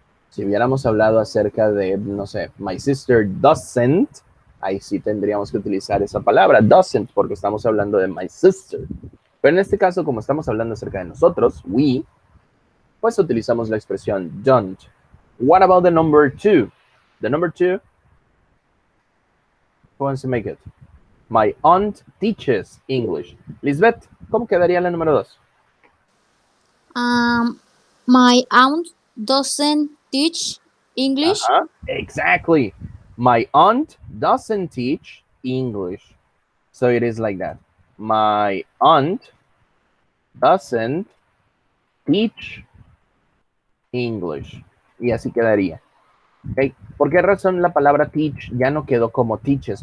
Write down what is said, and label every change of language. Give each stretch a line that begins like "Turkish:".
Spanish: Si hubiéramos hablado acerca de, no sé,
English: my sister doesn't,
Spanish: ahí sí tendríamos que utilizar esa palabra, doesn't, porque estamos hablando de my sister. Pero en este caso, como estamos hablando acerca de nosotros, we, pues utilizamos la expresión don't.
English: What about the number 2? The number 2, who wants to make it? My aunt teaches English.
Spanish: Lisbeth, ¿cómo quedaría la número 2?
English: My aunt doesn't teach English. Exactly. My aunt doesn't teach English. So it is like that. My aunt doesn't teach English.
Spanish: Y así quedaría. ¿Okay? ¿Por qué razón la palabra teach ya no quedó como teaches?